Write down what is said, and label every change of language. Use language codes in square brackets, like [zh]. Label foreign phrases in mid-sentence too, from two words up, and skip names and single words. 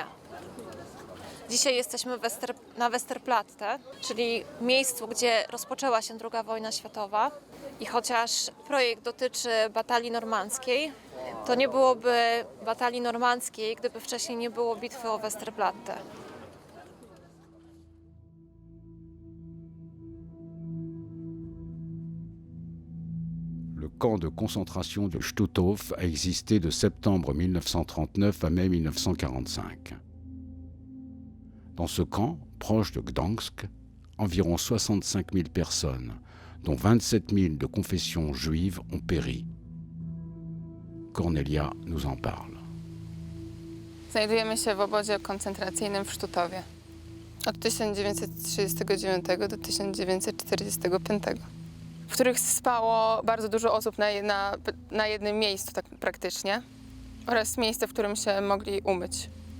[pl] Dzisiaj jesteśmy na Westerplatte, czyli miejscu, gdzie rozpoczęła się II wojna światowa. I chociaż projekt dotyczy batalii normandzkiej, to nie byłoby batalii normandzkiej, gdyby wcześniej nie było bitwy o Westerplatte. [fr] Le camp de concentration de Stutthof a existé de septembre 1939 à mai 1945. Dans ce camp, proche de Gdansk, environ 65 000 personnes, dont 27 000 de confession juive, ont péri. Cornelia nous en parle. [pl] Znajdujemy się w obozie koncentracyjnym w Sztutowie od 1939 do 1945, w których spało bardzo dużo osób na jednym miejscu tak praktycznie oraz miejsce, w którym się mogli umyć.